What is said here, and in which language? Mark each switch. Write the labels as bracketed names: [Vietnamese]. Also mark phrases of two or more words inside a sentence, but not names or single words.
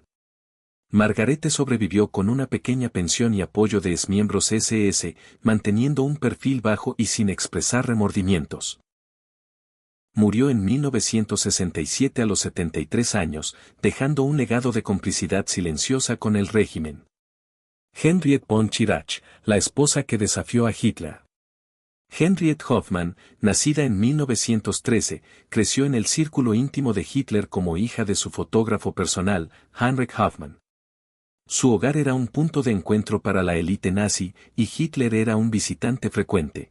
[Spanish] Margarete sobrevivió con una pequeña pensión y apoyo de exmiembros SS, manteniendo un perfil bajo y sin expresar remordimientos. Murió en 1967 a los 73 años, dejando un legado de complicidad silenciosa con el régimen. Henriette von Schirach, la esposa que desafió a Hitler. Henriette Hoffmann, nacida en 1913, creció en el círculo íntimo de Hitler como hija de su fotógrafo personal, Heinrich Hoffmann. Su hogar era un punto de encuentro para la élite nazi, y Hitler era un visitante frecuente.